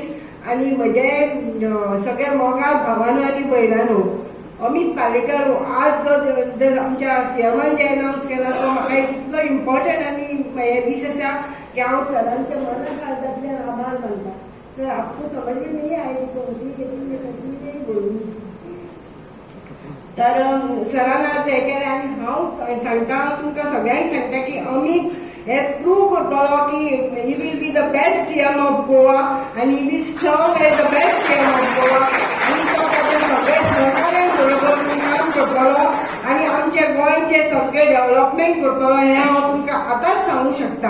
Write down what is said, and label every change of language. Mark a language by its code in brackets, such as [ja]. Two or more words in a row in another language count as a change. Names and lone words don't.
[kok] आणि म्हजे सगळे मोगाळ भावानो आनी भयणानो, अमित पालेकर आज जो आमच्या सीएमान जे अनाउन्स केला तो म्हाका इतलो इम्पॉर्टंट आनी हे दीस आसा की हांव सरांच्या मनाक अर्जांतल्यान आभार मानता. [hi] सर आपको समझ में नहीं आएगी तो ठीक है, मैं [mr] कधी नाही [hi] बोलूंगी. [kok] तर सरांना ते केलें आनी हांव सांगता तुमकां सगळ्यांक सांगता की अमित हे प्रूव करतलो की [en] he will be the best CM of Goa [kok] आनी [en] he will serve as the best CM of Goa [kok] आनी तो ताच्या सगळ्या सहकार्यां बरोबर काम करतलो आनी आमच्या गोंयचे सगळे डेव्हलपमेंट करतलो हें हांव तुमकां आतांच सांगूंक शकता.